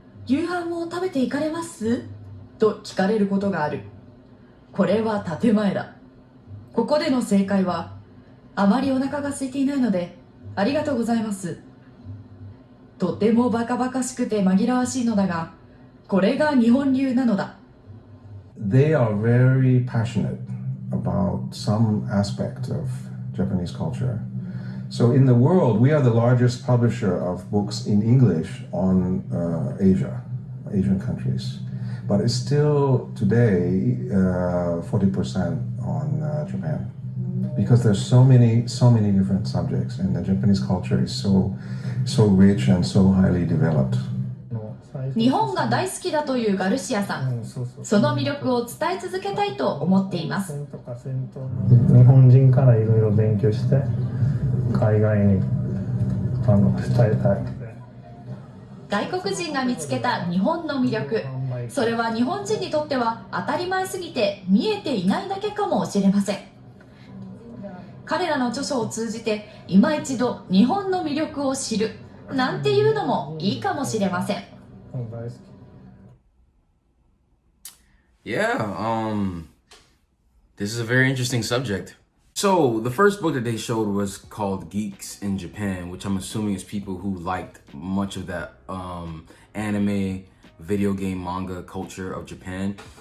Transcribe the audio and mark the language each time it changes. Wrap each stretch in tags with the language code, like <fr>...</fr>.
<ja>夕飯を食べていかれます?と聞かれることがある。これは建前だ。ここでの正解は、あまりお腹が空いていないのでありがとうございます。とてもバカバカしくて紛らわしいのだが、これが日本流なのだ。</ja> <en>They are very passionate about some aspect of Japanese culture. So in the world, we are the largest publisher of books in English on Asian countries. But it's still today 40% on Japan. Because there's so many different subjects, and the Japanese culture is so rich and so highly developed.</en> <ja>日本が大好きだというガルシアさん、その魅力を伝え続けたいと思っています。日本人からいろいろ勉強して海外に伝えたい。外国人が見つけた日本の魅力、それは日本人にとっては当たり前すぎて見えていないだけかもしれません。彼らの著書を通じて今一度日本の魅力を知るなんていうのもいいかもしれません。</ja> <en>Yeah, this is a very interesting subject. So the first book that they showed was called Geeks in Japan, which I'm assuming is people who liked much of that anime, video game, manga culture of Japan.</en>